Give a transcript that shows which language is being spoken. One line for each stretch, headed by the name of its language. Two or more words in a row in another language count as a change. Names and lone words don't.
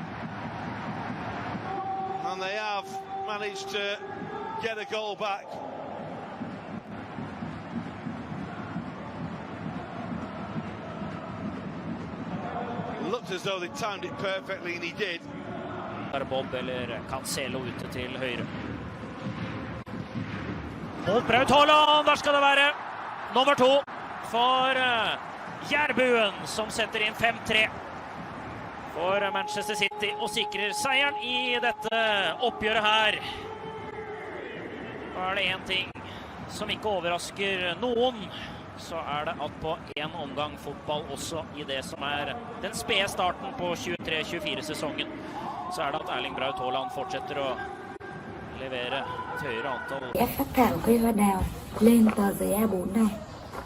English: And they have managed to get a goal back. It looked as though they timed it perfectly, and he did.
Norwegian: Bob eller Cancelo ute til høyre. Og Braut Haaland, der skal det være! Nummer 2 for Jærbuen, som setter inn 5-3 for Manchester City og sikrer seieren i dette oppgjøret her. Da det en ting som ikke overrasker noen, så det at på en omgang fotball også i det som den spede starten på 23-24-sesongen, så det at Erling Braut Haaland fortsetter å levere et høyere antall.
Vietnamese: Ép phát thảo cây hoa đào lên tờ giấy A4 này.